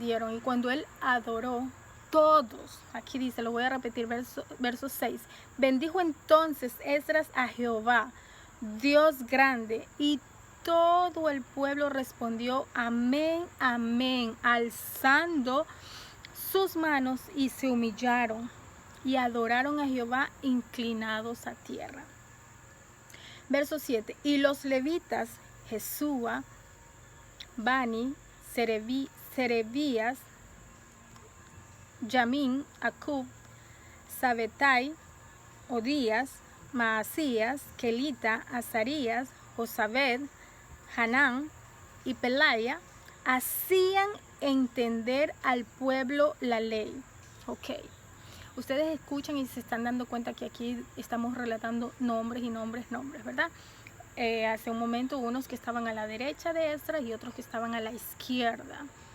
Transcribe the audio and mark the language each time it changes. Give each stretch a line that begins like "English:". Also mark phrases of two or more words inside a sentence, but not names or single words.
Spanish: Y cuando él adoró, todos, aquí dice, lo voy a repetir, verso 6, bendijo entonces Esdras a Jehová, Dios grande, y todo el pueblo respondió, amén, amén, alzando sus manos, y se humillaron y adoraron a Jehová inclinados a tierra. Verso 7. Y los levitas, Jesúa, Bani, Serebías, Yamín, Acub, Sabetai, Odías, Maasías, Kelita, Azarías, Josabed, Hanán y Pelaya, hacían entender al pueblo la ley. Ok. Ustedes escuchan y se están dando cuenta que aquí estamos relatando nombres y nombres, ¿verdad? Hace un momento unos que estaban a la derecha de Esdras y otros que estaban a la izquierda.